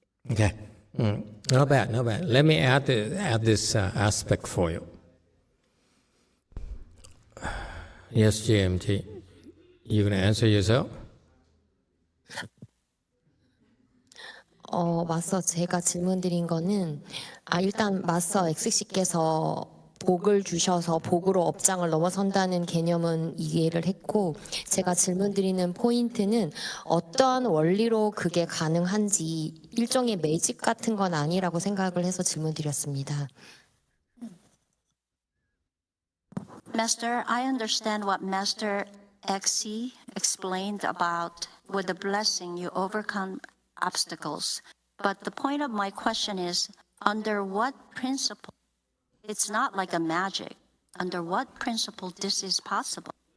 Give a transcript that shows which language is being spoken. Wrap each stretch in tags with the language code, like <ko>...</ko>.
<en>Okay. Not bad, not bad. Let me add this aspect for you. Yes, GMT. You gonna answer yourself?</en> <ko>마스터 제가 질문 드린 거는 일단 마스터 XC께서 복을 주셔서 복으로 업장을 넘어선다는 개념은 이해를 했고, 제가 질문 드리는 포인트는 어떠한 원리로 그게 가능한지 일종의 매직 같은 건 아니라고 생각을 해서 질문 드렸습니다.</ko> <en>Master, I understand what Master XC explained about with the blessing you overcome obstacles. But the point of my question is, under what principle? It's not like a magic. Under what principle this is possible?</en>